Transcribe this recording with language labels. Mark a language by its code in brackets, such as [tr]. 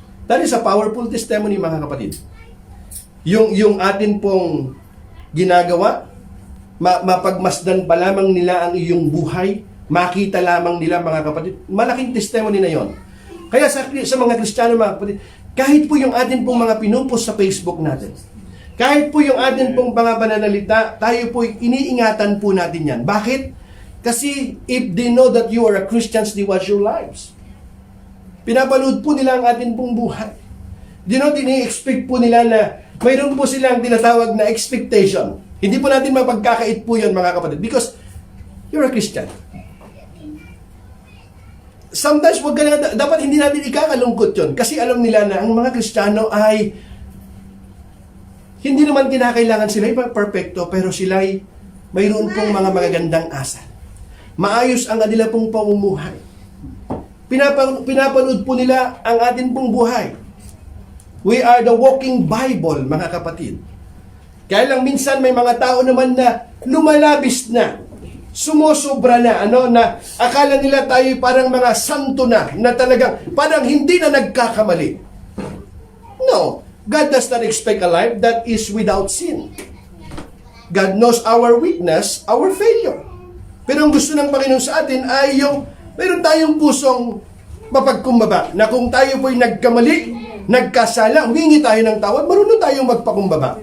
[tl] That is a powerful testimony, mga kapatid. Yung atin pong ginagawa, mapagmasdan pa lamang nila ang iyong buhay, makita lamang nila, mga kapatid, malaking testimony na yon. Kaya sa mga Kristiyano, mga kapatid, kahit po yung atin pong mga pinupost sa Facebook natin, kahit po yung atin pong mga pananalita, tayo po iniingatan po natin yan. Bakit? [en] Kasi if they know that you are a Christian, they watch your lives. [tl] Pinapanood po nila ang atin pong buhay. Ini-expect po nila na mayroon po silang tinatawag na expectation. Hindi po natin mapagkakait po yun, mga kapatid, [en] because you're a Christian. [tl] Sometimes, dapat hindi natin ikakalungkot yun. Kasi alam nila na ang mga Kristiyano ay hindi naman kinakailangan sila perfecto, pero sila ay mayroon pong mga magagandang asal. Maayos ang kanila pong pamumuhay. Pinapanood po nila ang atin pong buhay. [en] We are the walking Bible, [tl] mga kapatid. Kaya lang minsan may mga tao naman na lumalabis na, sumusobra na, na akala nila tayo parang mga santo na talagang parang hindi na nagkakamali. [en] No, God does not expect a life that is without sin. God knows our weakness, our failure. [tl] Pero ang gusto ng Panginoon sa atin ay yung meron tayong pusong mapagkumbaba na kung tayo po'y nagkamali, nagkasala, humingi tayo ng tawad, marunong tayong magpakumbaba.